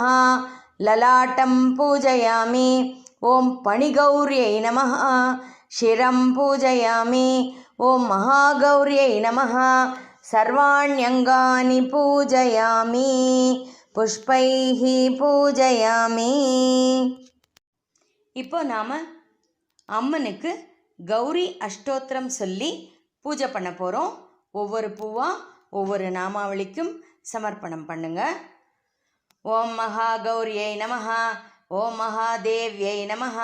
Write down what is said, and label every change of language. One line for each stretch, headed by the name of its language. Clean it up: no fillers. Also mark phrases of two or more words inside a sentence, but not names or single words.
Sanskrit: ललाटं पूजयामि। ॐ पणिगौर्यै नमः। शिरं पूजयामि। ॐ महागौर्यै नमः। सर्वाण्यङ्गानि पूजयामि। पुष्पैः पूजयामि.
Tamil: இப்போ நாம் அம்மனுக்கு கௌரி அஷ்டோத்திரம் சொல்லி பூஜை பண்ண போகிறோம். ஒவ்வொரு பூவாக ஒவ்வொரு நாமாவளிக்கும் சமர்ப்பணம் பண்ணுங்க.
Sanskrit: ॐ महागौर्यै नमः ॐ महादेव्यै नमः.